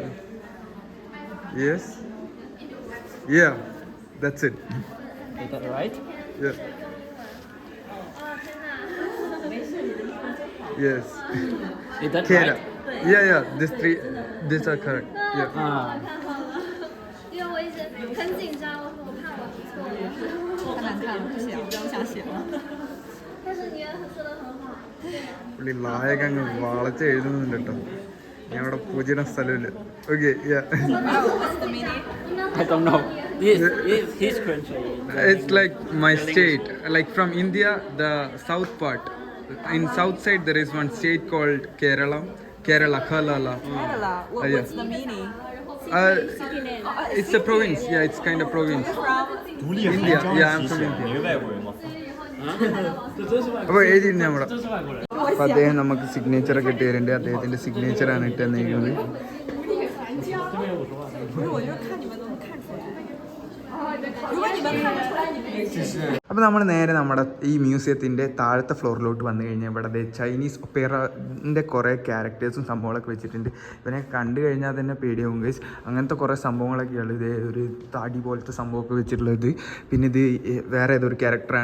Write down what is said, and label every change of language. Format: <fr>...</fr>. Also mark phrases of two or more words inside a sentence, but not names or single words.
<en>Yes. Yeah, that's it. Is that right? Yeah. Yes. Is that Kera. right? Yeah. These are correct. Yeah.</en> <zh>因为我一直很紧张，我怕我记错了。太难看了，不行，不想写了。但是你也说的很好。</zh> <ml>പുള്ളി ലായൊക്കെ അങ്ങ് വളച്ച് എഴുതുന്നുണ്ട് കേട്ടോ. ഞാൻ അവിടെ പൂജയുടെ സ്ഥലമില്ല. ഓക്കെ.</ml> <en>I don't know. This is his country. It's like my state. Like from India, the south part. In south side there is one state called Kerala. Kerala. Kerala. Yeah. What's the meaning? It's a province. Yeah, it's kind of province. From India. Yeah, I'm from India.</en> <ml>അപ്പോൾ എഴുതിയിരുന്നു നമ്മുടെ. അപ്പോൾ അദ്ദേഹം നമുക്ക് സിഗ്നേച്ചറൊക്കെ ഇട്ട് തരുന്നുണ്ട്. അദ്ദേഹത്തിൻ്റെ സിഗ്നേച്ചറാണ് ഇട്ട് തന്നിരിക്കുന്നത്.</ml> <zh>不是，我就看你们能看出来。如果你们看不出来，你们</zh> <ml>അപ്പോൾ നമ്മൾ നേരെ നമ്മുടെ ഈ മ്യൂസിയത്തിൻ്റെ താഴത്തെ ഫ്ലോറിലോട്ട് വന്നു കഴിഞ്ഞാൽ ഇവിടെ</ml> <en>Chinese opera</en> <ml>കുറേ ക്യാരക്ടേഴ്സും സംഭവങ്ങളൊക്കെ വെച്ചിട്ടുണ്ട്. ഇവനെ കണ്ടു കഴിഞ്ഞാൽ തന്നെ പേടിയാവും ഗൈസ്. അങ്ങനത്തെ കുറേ സംഭവങ്ങളൊക്കെയാണ്. ഇത് ഒരു താടി പോലത്തെ സംഭവമൊക്കെ വെച്ചിട്ടുള്ളത്. പിന്നെ ഇത് വേറെ ഏതൊരു ക്യാരക്ടറാണ്.</ml>